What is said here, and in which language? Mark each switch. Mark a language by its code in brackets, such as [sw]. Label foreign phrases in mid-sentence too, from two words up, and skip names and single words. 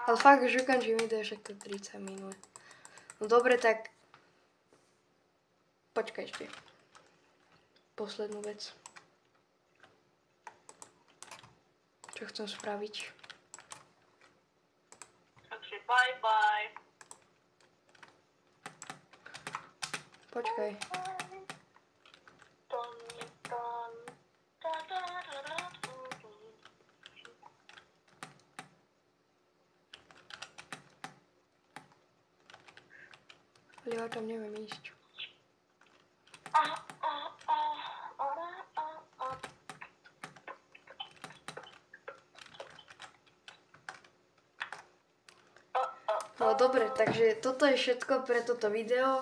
[sk] Ale fakt už ukončím video, však to 30 minút. No dobre, tak počkaj ešte. Poslednú vec. Čo chcem spraviť? Takže [en] bye bye. [sk] Počkaj. Ton, ton, ta, ta, ta, ta, tu, tu. Ale ja tam neviem ísť. No dobre, takže toto je všetko pre toto video.